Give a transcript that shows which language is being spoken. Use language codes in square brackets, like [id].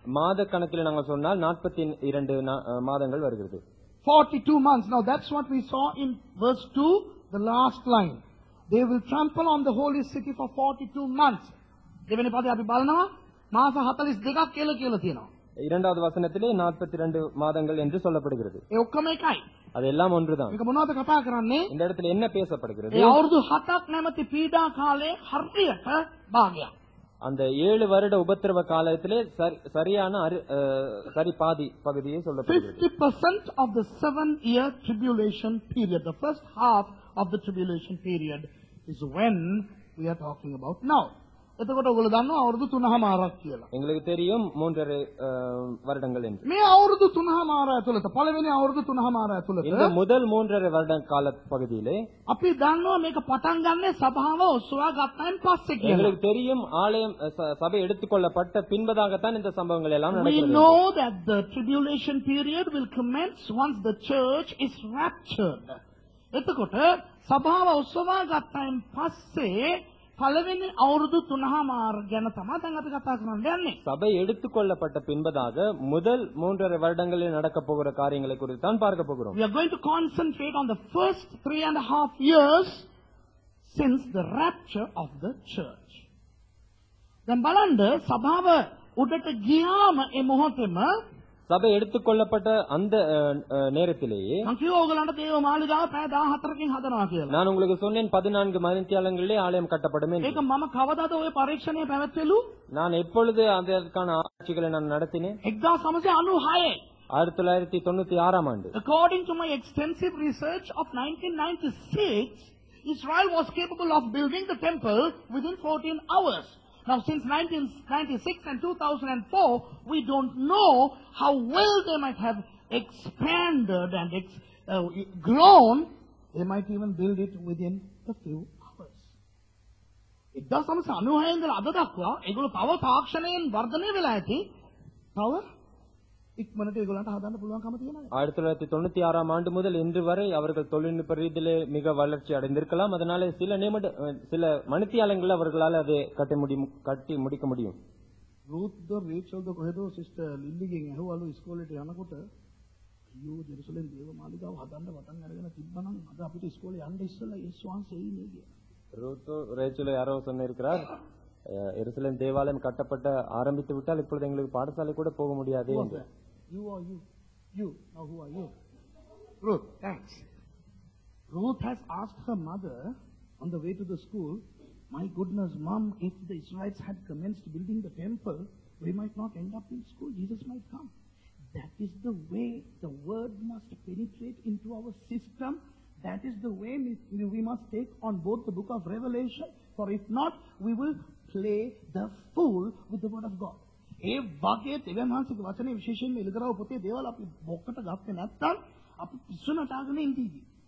[ta] மாத கணக்கில் நாங்கள் சொன்னால் 42 மாதங்கள் வருகிறது. [en] 42 months. Now that's what we saw in verse 2, the last line. They will trample on the holy city for 42 months. [si] දෙවෙනි පදේ අපි බලනවා මාස 42ක් කියලා තියෙනවා. [ta] இரண்டாவது வசனத்திலே 42 மாதங்கள் என்று சொல்லப்படுகிறது. [si] ඒ ඔක්කොම එකයි. [ta] அதெல்லாம் ஒன்றுதான். [si] මේක මොනවද කතා කරන්නේ? [ta] இந்த இடத்துல என்ன பேசப்படுகிறது? [si] ඒ අවුරුදු 7ක් නැමැති පීඩා කාලේ හරියට භාගයක්. [ta] அந்த 7 வருட உபத்திரவ காலத்திலே சரியான சரி பாதி பகுதியை சொல்லப்படுகிறது. [en] 50% of the 7-year tribulation period, the first half of the tribulation period is when we are talking about now. [si] එතකොට ඔයගොල්ලෝ දන්නවා අවුරුදු 3මාරක් කියලා. [ta] எங்களுக்கு தெரியும் 3.5 வருடங்கள் என்று. [si] මේ අවුරුදු 3මාර ඇතුළත පළවෙනි අවුරුදු 3මාර ඇතුළත [ta] இந்த முதல் 3.5 வருட கால பகுதியிலே [si] අපි දන්නවා මේක පටන් ගන්නේ සභාව ඔස්වා ගත්තයින් පස්සේ කියලා. [ta] எங்களுக்கு தெரியும் ஆலயம் சபை எடுத்துக்கொள்ளப்பட்ட பின்பதாகத்தான் இந்த சம்பவங்கள் எல்லாம் [en] We [ta] நடக்கிறது. [en] know that the tribulation period will commence once the church is raptured. [si] එතකොට සභාව ඔස්වා ගත්තයින් පස්සේ පළවෙනි අවුරුදු 3මාර ගැන තමයි දැන් අපි කතා කරන්න යන්නේ. [ta] சபை எடுத்துக்கொள்ளப்பட்ட பின்பதாக முதல் 3.5 வருடங்களில் நடக்க போகிற காரியங்களை குறித்து தான் பார்க்க போகிறோம். [en] We are going to concentrate on the first 3.5 years since the rapture of the church. [si] දැන් බලන්න සභාව උඩට ගියාම ඒ මොහොතේම [ta] சபை எடுத்துக்கொள்ளப்பட்ட அந்த நேரத்திலேயே [si] මං කිව්වා ඕගලන්ට දේව මාලිගාව පැය 14කින් හදනවා කියලා. [ta] நான் உங்களுக்கு சொன்னேன் 14 மணித்தியாலங்களிலே ஆலயம் கட்டப்படும் என்று. [si] ඒක මම කවදාද ওই පරීක්ෂණය පැවැත්වෙලු? [ta] நான் எப்பொழுது அதற்கான ஆராய்ச்சிகளை நான் நடத்தினேன்? [en] 1996. [ta] 1996ஆம் ஆண்டு. [en] According to my extensive research of 1996, Israel was capable of building the temple within 14 hours. Now, since 1996 and 2004, we don't know how well they might have expanded and grown. They might even build it within a few hours. [si] 1996 ඉඳලා අද දක්වා ඒගොල්ලෝ තව තාක්ෂණයෙන් වර්ධනය වෙලා ඇති. තව ඉක්මනට ඒගොල්ලන්ට හදන්න පුළුවන්කම තියෙනවා. [ta] 1996ஆம் ஆண்டு முதல் இன்று வரை அவர்கள் தொழில்நுட்ப ரீதியிலே மிக வளர்ச்சி அடைந்திருக்கலாம். அதனால சில மணித்தியாலங்கள் அவர்களால் அதை கட்டி முடிக்க முடியும். [si] රූත්ද රේචල්ද කොහෙදෝ සිස්ටර් ලිල්ලිගෙන් ඇහුවලු ඉස්කෝලේට යනකොට අයියෝ ජෙරුසලම් දේව මාලිගාව හදන්න පටන් අරගෙන තිබ්බනම් අද අපිට ඉස්කෝලේ යන්න ඉස්සෙල්ලා යේසුස් වහන්සේ එන්නේ කියලා. [ta] ரூத்தோ ரேச்சலோ யாரோ சொன்னிருக்கிறார், எருசலேம் தேவாலயம் கட்டப்பட்ட ஆரம்பித்து விட்டால் இப்பொழுது எங்களுக்கு பாடசாலை கூட போக முடியாது என்று. [en] You. Now who are you? Ruth, thanks. Ruth has asked her mother on the way to the school, my goodness, Mom, if the Israelites had commenced building the temple, we might not end up in school. Jesus might come. That is the way the word must penetrate into our system. That is the way we must take on both the book of Revelation. For if not, we will play the fool with the word of God. [si] ඒ වාක්‍යයේ තෙවන්හන්සේගේ වචනේ විශේෂයෙන්ම එළිදරව් පොතේ දේවල් අපි බොක්කට ගත්තේ නැත්නම් අපි පිස්සු නටාගෙන ඉඳී.